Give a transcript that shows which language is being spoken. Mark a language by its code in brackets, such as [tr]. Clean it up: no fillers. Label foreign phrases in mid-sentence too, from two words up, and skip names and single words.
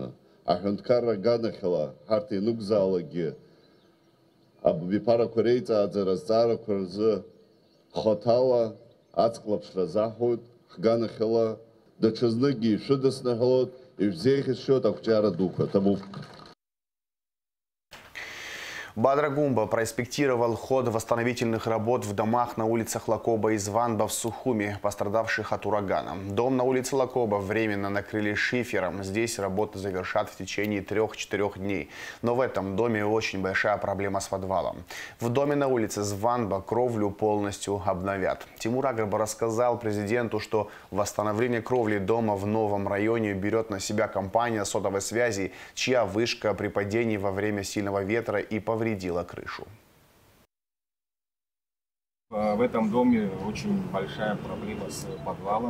[ab] Аҳәынҭқарра аганахьала ҳарҭ ианықәзаалакгьы абиԥарақәа реиҵааӡара азҵаарақәа рзы хаҭала аҵклаԥшра заҳуеит, ҳганахьала даҽазныкгьы ишәыдысныҳәалоит, ишәзеиӷьасшьоит ақәҿиара дуқәа. Ҭабуп. [ru] Бадра Гумба проинспектировал ход восстановительных работ в домах на улицах Лакоба и Званба в Сухуми, пострадавших от урагана. Дом на улице Лакоба временно накрыли шифером. Здесь работы завершат в течение 3-4 дней. Но в этом доме очень большая проблема с подвалом. В доме на улице Званба кровлю полностью обновят. Тимур Агрба рассказал президенту, что восстановление кровли дома в новом районе берет на себя компания сотовой связи, чья вышка при падении во время сильного ветра и повредила крышу. В этом доме очень большая проблема с подвалом.